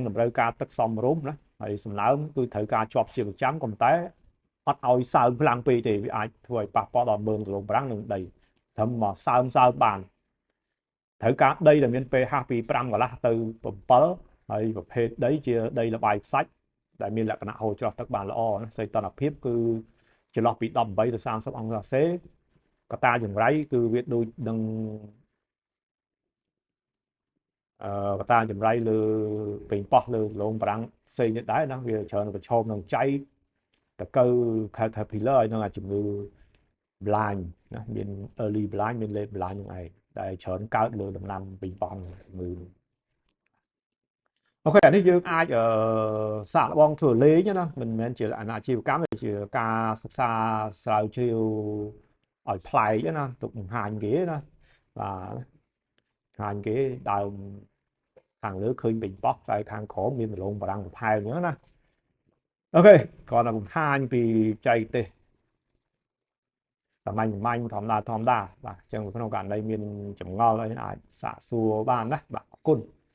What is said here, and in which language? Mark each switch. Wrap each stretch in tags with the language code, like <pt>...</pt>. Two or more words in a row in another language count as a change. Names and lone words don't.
<km>តម្រូវការទឹកសមរម្យណាហើយសំណើមគឺត្រូវការជាប់ជាប្រចាំក៏តែអត់ឲ្យសើមខ្លាំងពេកទេវាអាចធ្វើឲ្យប៉ះពាល់ដល់មើមដលងប្រាំងនិងដីត្រឹមមកសើមបានត្រូវការដីដែលមាន pH ពី5កន្លះទៅ7ហើយប្រភេទដីជាដីល្បាយខ្សាច់ដែលមានលក្ខណៈហូរច្រោះទឹកបានល្អណាសីតុណ្ហភាពគឺចន្លោះពី18ទៅ30អង្សាសេកតាចង្រៃគឺវាដូចនឹង កតាចង្រៃលើពេញប៉ោះលើលងប្រាំងផ្សេងទៀតដែរណាវាច្រើនប្រឈមនឹងចៃតកៅ caterpillar ហើយនឹងជំងឺ blind ណាមាន</km> <en>early blind</en> <km>មាន</km> <en>late blind</en> <km>ហ្នឹងឯងដែលច្រើនកើតលើដំណាំពេញប៉ោះជំងឺ អូខេអានេះយើងអាចសាកល្បងធ្វើលេងណាមិនមែនជាអាជីវ កម្មទេជាការសិក្សាស្រាវជ្រាវឲ្យប្លែកណាទុកបង្ហាញគេណាបាទបង្ហាញគេដើមខាងលើឃើញពេញប៉ោះតែខាងក្រោមមានដលងបារាំងបន្ថែមអញ្ចឹងណាអូខេគាត់តែបង្ហាញពីចៃទេសសាមញ្ញធម្មតាបាទអញ្ចឹងក្នុងករណីមានចម្ងល់អីអាចសាកសួរបានណាបាទអរគុណ</km>